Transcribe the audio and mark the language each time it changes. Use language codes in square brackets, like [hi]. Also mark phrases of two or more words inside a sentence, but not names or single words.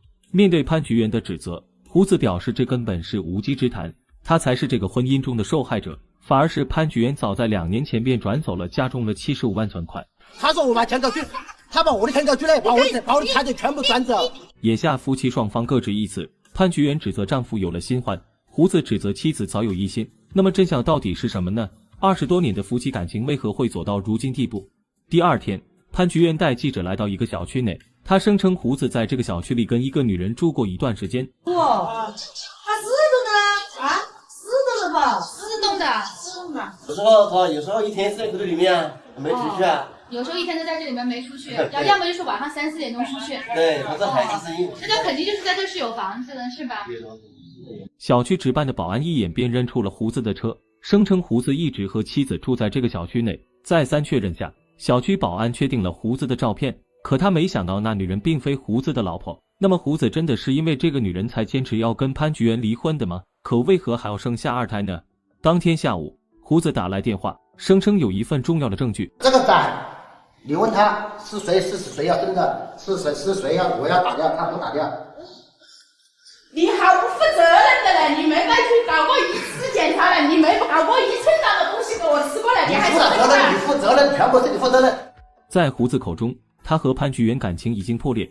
[zh] 面對潘菊元的指責，胡子表示這根本是無稽之談，他才是這個婚姻中的受害者，反而是潘菊元早在2年前便轉走了家中的75萬存款。他說我買田狗去，他把我的田狗去了，把我的財產全部轉走。眼下夫妻雙方各執一詞，潘菊元指責丈夫有了新歡，胡子指責妻子早有疑心。那麼真相到底是什麼呢？20多年的夫妻感情為何會走到如今地步？第2天，潘菊元帶記者來到一個小區內，他聲稱胡子在這個小區裡跟一個女人住過一段時間。哇，他自動的啊？自動的吧？自動的。有時候他有時候一天是在這裡面沒出去啊。有時候一天都在這裡面沒出去，要麼就是晚上3、4點鐘出去。對，他這還是生意。那肯定就是在這是有房子的，是吧？小區值班的保安一眼便認出了胡子的車，聲稱胡子一直和妻子住在這個小區內。再三確認下，小區保安確定了胡子的照片，可他沒想到那女人並非胡子的老婆。那麼胡子真的是因為這個女人才堅持要跟潘菊元離婚的嗎？可為何還要生下2胎呢？當天下午，胡子打來電話，聲稱有一份重要的證據。這個單，你問他是誰要生的，是誰要我要打掉，他不打掉。你好不負責任的嘞！你沒帶去搞過一次檢查了，你沒搞過1寸大的東西給我吃過了，你還說這個？你負責任，全部是你負責任。在胡子口中，他和潘菊元感情已經破裂。